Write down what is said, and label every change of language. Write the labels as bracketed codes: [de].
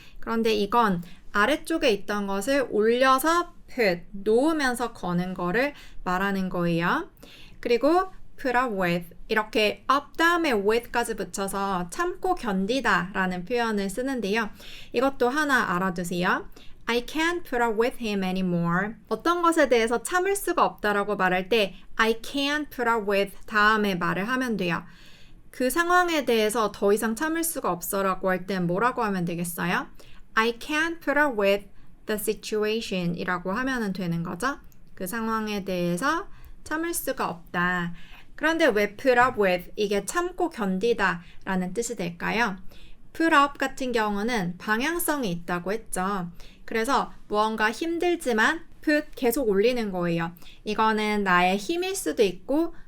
[ko] 그런데 이건 아래쪽에 있던 것을 올려서 put, 놓으면서 거는 거를 말하는 거예요. 그리고 put up with, 이렇게 up 다음에 with까지 붙여서 참고 견디다 라는 표현을 쓰는데요. 이것도 하나 알아두세요. [en] I can't put up with him anymore. [ko] 어떤 것에 대해서 참을 수가 없다라고 말할 때 [en] I can't put up with [ko] 다음에 말을 하면 돼요. 그 상황에 대해서 더 이상 참을 수가 없어라고 할 땐 뭐라고 하면 되겠어요? [en] I can't put up with the situation [ko] 이라고 하면 되는 거죠. 그 상황에 대해서 참을 수가 없다. 그런데 왜 put up with 이게 참고 견디다 라는 뜻이 될까요? put up 같은 경우는 방향성이 있다고 했죠. 그래서 무언가 힘들지만 put 계속 올리는 거예요. 이거는 나의 힘일 수도 있고